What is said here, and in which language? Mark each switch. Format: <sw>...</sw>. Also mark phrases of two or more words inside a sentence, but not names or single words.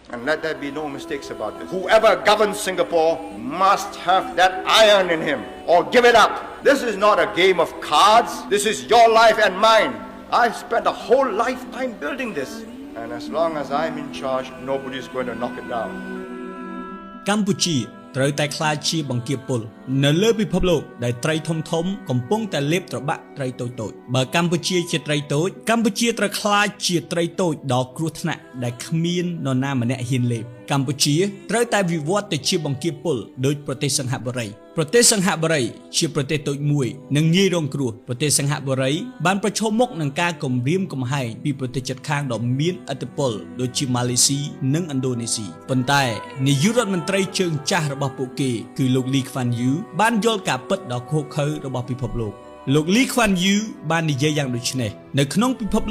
<en>And let there be no mistakes about this. Whoever governs Singapore must have that iron in him or give it up. This is not a game of cards. This is your life and mine. I spent a whole lifetime building this. And as long as I'm in charge, nobody's going to knock it down.</en> <km>កម្ពុជាត្រូវតែក្លាយជាបង្គាពុលនៅលើពិភពលោកដែលត្រីធំកំពុងតែលេបត្របាក់ត្រីតូចៗបើកម្ពុជាជាត្រីតូចកម្ពុជាត្រូវក្លាយជាត្រីតូ ចដ៏គ្រោះថ្នាក់ដែលគ្មាននរណាម្នាក់ហ៊ានលេបកម្ពុជាត្រូវតែវិវត្តទៅជាបង្គាពុលដោយប្រទេសសិង្ហបុរីប្រទេសសិង្ហបុរីជាប្រទេសតូចមួយនិងងាយរងគ្រោះប្រទេសសិង្ហបុរីបានប្រឈមមុខនឹងការគំរាមកំហែងពីប្រទេសជិតខាងដ៏មានឥទ្ធិពលដូចជាម៉ាឡេស៊ីនិងឥណ្ឌូនេស៊ីប៉ុន្តែនាយករដ្ឋមន្ត្រីជើងចាស់របស់ពួកគេគឺលោកលីខ្វាន់យូបានយល់ការពិតដ៏ឃោរឃៅរបស់ពិភពលោកលោកលីខ្វាន់យូបាននិយាយយ៉ាងដូចនេះនៅក្នុងពិភព</km>